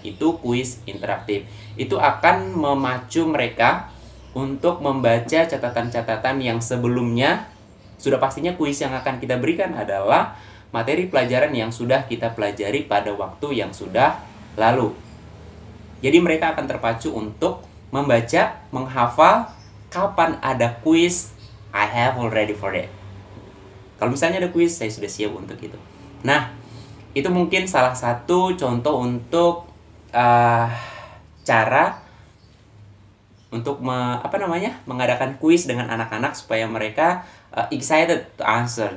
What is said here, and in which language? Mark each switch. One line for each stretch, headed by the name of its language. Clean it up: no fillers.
Indonesian: Itu kuis interaktif. Itu akan memacu mereka untuk membaca catatan-catatan yang sebelumnya. Sudah pastinya kuis yang akan kita berikan adalah materi pelajaran yang sudah kita pelajari pada waktu yang sudah lalu. Jadi mereka akan terpacu untuk membaca, menghafal. Kapan ada kuis,
English: I have already for that.
Indonesian: Kalau misalnya ada kuis, saya sudah siap untuk itu. Nah, itu mungkin salah satu contoh untuk cara untuk mengadakan kuis dengan anak-anak supaya mereka
English: excited to answer.